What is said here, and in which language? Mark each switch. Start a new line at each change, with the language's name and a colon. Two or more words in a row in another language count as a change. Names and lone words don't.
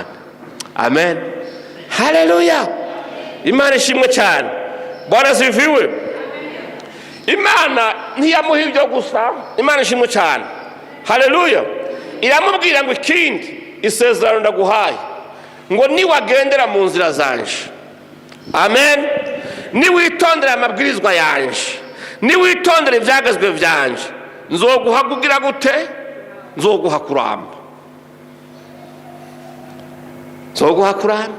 Rundi: Amen. Haleluya. Imana ishimwe cyane.
Swahili: Bwana sifiwe.
Rundi: Imana ntiyamuha ibyo gusa. Imana ishimwe cyane. Haleluya. Iramubwira ngo ikindi, isezerano ndaguhaye ngo niwagendera mu nzira zanje. Amen. Niwitondera amabwirizwa yanje, niwitondera ibyagezwe byanje, nzoguha kugira gute? Nzoguha kuramba. Nzoguha kuramba.